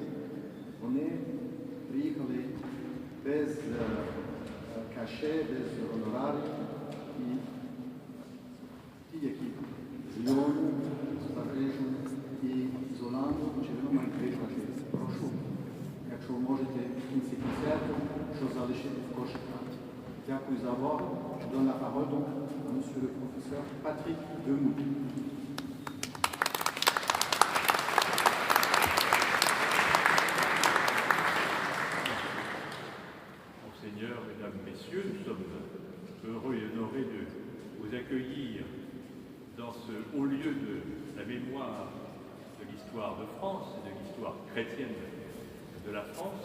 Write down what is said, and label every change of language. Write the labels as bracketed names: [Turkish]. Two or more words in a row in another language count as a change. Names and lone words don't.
[Ukrainian] Вони приїхали без каше, без гонорарів, і ті, які з Льону, з Парижу і з Оланду, очевидно, мають витрати. Прошу, якщо ви можете в кінці концерту, що залишити в кошиках. Дякую за увагу. [French] Je donne la parole donc à monsieur le professeur Patrick Demouy. Monseigneur, Mesdames, Messieurs, nous sommes heureux et honorés de vous accueillir dans ce haut lieu de la mémoire de l'histoire de France et de l'histoire chrétienne de la France.